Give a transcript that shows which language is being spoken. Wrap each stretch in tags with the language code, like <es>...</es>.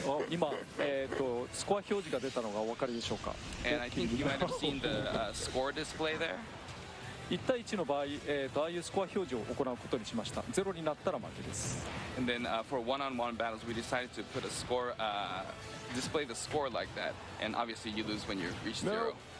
<ja>今、スコア表示が出たのがお分かりでしょうか。</ja> <en>And I think you might have seen the score display there.</en> <ja>1対1の場合、ああいうスコア表示を行うことにしました。ゼロになったら負けです。</ja> <en>And then for one-on-one battles, we decided to put a score, display the score like that, and obviously you lose when you reach 0.</en>